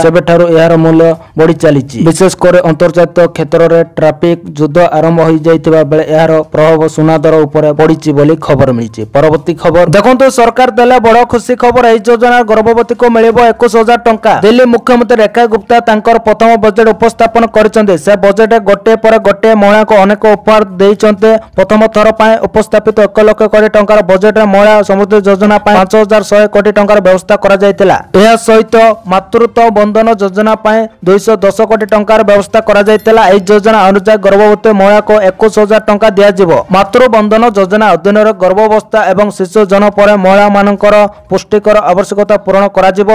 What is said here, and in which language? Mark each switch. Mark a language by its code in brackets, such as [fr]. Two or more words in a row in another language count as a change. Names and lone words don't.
[or] ସେବେଠାରୁ ଏହାର ମୂଲ୍ୟ ବଢ଼ି ଚାଲିଛି। ବିଶେଷ କରି ଅନ୍ତର୍ଜାତୀୟ କ୍ଷେତ୍ର ରେ ଟ୍ରାଫିକ ଯୁଦ୍ଧ ଆରମ୍ଭ ହୋଇ ଯାଇଥିବା ବେଳେ ଏହାର ପ୍ରଭାବ ହବ ସୁନା ଦର ଉପରେ ପଡ଼ିଛି ବୋଲି ଖବର ମିଳି। ପରବର୍ତ୍ତୀ ଖବର ଦେଖନ୍ତୁ ସରକାର ଦେଲେ ବଡ଼ ଖୁସି ଖବର। ଏହି ଯୋଜନା ଗର୍ଭବତୀ କୁ ମିଳିବ 21,000 ଟଙ୍କା। ଦିଲ୍ଲୀ ମୁଖ୍ୟମନ୍ତ୍ରୀ ରେଖା ଗୁପ୍ତା ତାଙ୍କର ପ୍ରଥମ ବଜେଟ ଉପସ୍ଥାପନ କରିଛନ୍ତି। ସେ ବଜେଟ ଗୋଟେ ପରେ ଗୋଟେ ମହିଳା କୁ ଅନେକ ଉପହାର ଦେଇଛନ୍ତି। ପ୍ରଥମ ଥର ପାଇଁ ଉପସ୍ଥାପିତ 1 ଲକ୍ଷ କୋଟି ଟଙ୍କାର ବଜେଟ ମହିଳା ସମୃଦ୍ଧି ଯୋଜନା ପାଇଁ 5,100 କୋଟି ଟଙ୍କାର ବ୍ୟବସ୍ଥା କରା ଯାଇଥିଲା। ଏହା ସହିତ ମାତୃତ୍ୱ ବନ୍ଧନ ଯୋଜନା ପାଇଁ 210 କୋଟି ଟଙ୍କାର ବ୍ୟବସ୍ଥା କରା ଯାଇଥିଲା। ଏହି ଯୋଜନା ଅନୁସାରେ ଗର୍ଭବତୀ ମହିଳା କୁ 21,000 ଟଙ୍କା ଦିଆ ଯିବ। ମାତୃ ବନ୍ଧନ ଯୋଜନା ଅଧୀନ ଗର୍ଭାବସ୍ଥା ଏବଂ ଶିଶୁ ଜନ୍ମ ପରେ ମହିଳା ମାନଙ୍କର ପୁଷ୍ଟିକର ଆବଶ୍ୟକତା ପୂରଣ କରା ଯିବ।